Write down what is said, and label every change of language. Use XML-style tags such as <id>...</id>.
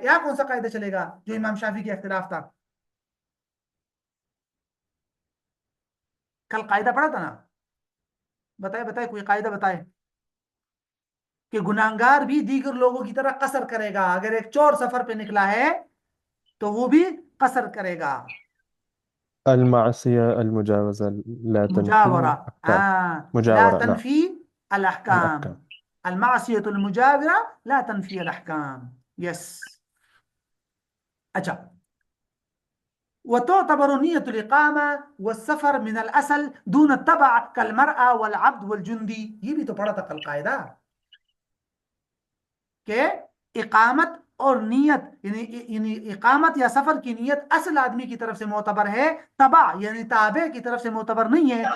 <ur>یہاں کون سا قاعدہ چلے گا جو امام شافعی کے اختلاف تھا؟ کل قاعدہ پڑھا تھا نا، بتائے کوئی قاعدہ بتائے کہ گناہگار بھی دیگر لوگوں کی طرح قصر کرے گا. اگر ایک چور سفر پہ نکلا ہے تو وہ بھی قصر کرے گا.</ur> <ar>المعصية المجاوزة لا تنفي مجاورة. الأحكام. لا مجاورة، نعم، تنفي الأحكام. الأحكام. المعصية المجاورة لا تنفي الأحكام. يس.</ar> <ur>اچھا.</ur> <ar>وتعتبر نية الإقامة والسفر من الأصل دون التبع كالمرأة والعبد والجندي.</ar> <ur>یہ بھی تو پڑھا تھا کل قاعدہ کہ اقامت اور نیت یعنی اقامت یا سفر کی نیت اصل آدمی کی طرف سے معتبر ہے، تبع یعنی تابع کی طرف سے معتبر نہیں ہے.</ur>